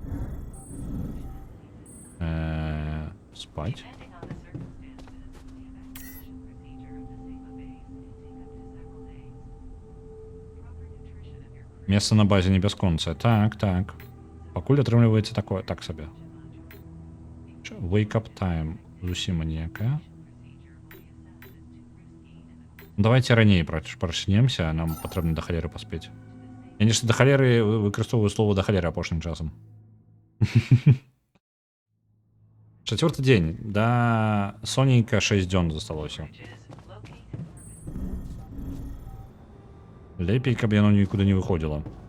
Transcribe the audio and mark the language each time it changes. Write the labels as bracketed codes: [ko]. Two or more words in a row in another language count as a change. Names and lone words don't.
[be] Спаць. Месца на базе не бясконцае. Так, так. Пакуль атрымліваецца такое, так сабе. [en] Wake up time. [be] Зусім ніякая. Давайте раней прачнемся, нам патрэбна да халеры паспець. Я нешта да халеры выкарыстоўваю слово да халеры апошнім часам. 4-й дзень. Да сонейка 6 дзён засталося. Лепей, каб яно нікуды не выходзіла.